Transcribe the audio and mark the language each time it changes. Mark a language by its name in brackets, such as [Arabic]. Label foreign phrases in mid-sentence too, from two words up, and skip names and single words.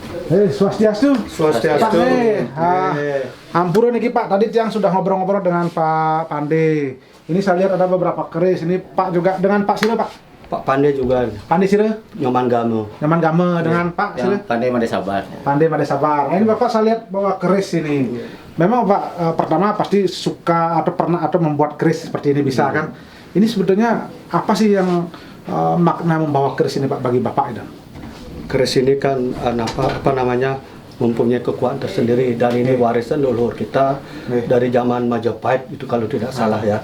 [Indonesian] Swastiastu. Swastiastu. Pak, ampura nih Pak, tadi Tiang sudah ngobrol-ngobrol dengan Pak Pande. Ini saya lihat ada beberapa keris. Ini Pak juga dengan Pak Sire, Pak. Pak Pandai juga. Pande Sire, Nyoman Gamo. Nyaman Game dengan Pak Sire. Pandai Made Sabar. Pandai Made Sabar. Nah, ini Bapak saya lihat bawa keris ini. Memang Pak pertama pasti suka atau pernah atau membuat keris seperti ini bisa kan? Ini sebetulnya apa sih yang makna membawa keris ini Pak bagi Bapak itu? Keris ini kan apa namanya mempunyai kekuatan tersendiri dan ini warisan leluhur kita dari zaman Majapahit itu kalau tidak salah ya.